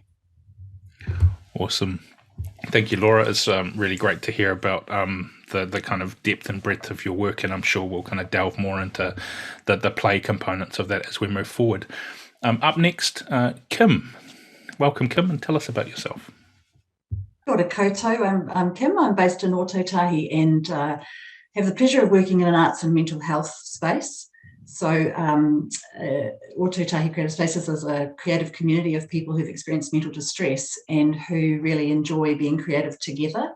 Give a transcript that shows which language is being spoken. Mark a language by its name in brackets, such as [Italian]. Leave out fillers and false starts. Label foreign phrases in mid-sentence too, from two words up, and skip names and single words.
[English] Awesome. Thank you, Laura. It's really great to hear about the kind of depth and breadth of your work, and I'm sure we'll kind of delve more into the play components of that as we move forward. Up next, Kim. Welcome, Kim, and tell us about yourself. [Māori] Kia ora koutou. [English] I'm Kim. I'm based in Ōtautahi and have the pleasure of working in an arts and mental health space. So Ōtautahi Creative Spaces is a creative community of people who've experienced mental distress and who really enjoy being creative together.